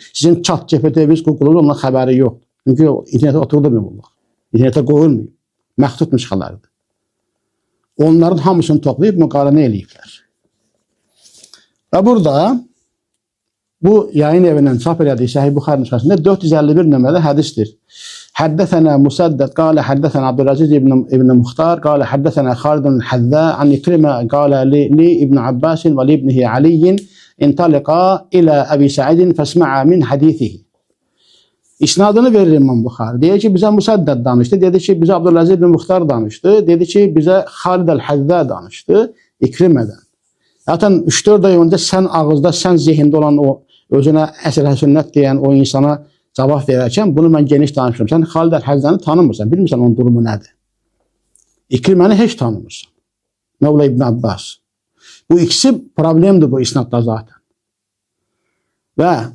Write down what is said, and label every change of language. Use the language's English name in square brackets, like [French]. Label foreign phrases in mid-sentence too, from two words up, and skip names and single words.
[Azerbaijani] Sizin chat GPT-viz, Google-un ondan xəbəri yoxdur. Çünki internetə oturdurmuyor bunlar. İnternetə qoyulmuyor. Məhdud nüsxələrdir. Onların hamısını toplayıb müqarənə eləyiblər. Və burada bu yayın evinin çap elədiyi Sahih Buxari nüsxəsində 451 nömrəli hədisdir. [Arabic] حدثنا مسدد قال حدثنا عبد العزيز ابن مختار قال حدثنا خالد الحذاء عن إكرمة قال لي ابن عباس ولابنه علي انطلقا إلى أبي سعيد فاسمع من حديثه. [Azerbaijani] İsnadını verir İmam Buxari. Deyir ki bizə Musaddad danışdı. Dedi ki bizə Abdülaziz ibn Muxtar danışdı. Dedi ki bizə Xalid el-Hazza danışdı. İkrimədən. Zaten 3-4 ay önce sen ağızda, sen zihinde olan o özüne əsr sünnət deyən o insana cavab verərkən bunu mən geniş danışıram. Sən Xalid el-Hazzanı tanımırsan, bilmirsən onun durumu nədir. İkriməni heç tanımırsan. [Arabic] مولى ابن عباس. [Azerbaijani] Bu ikisi problemdir bu isnadda zaten.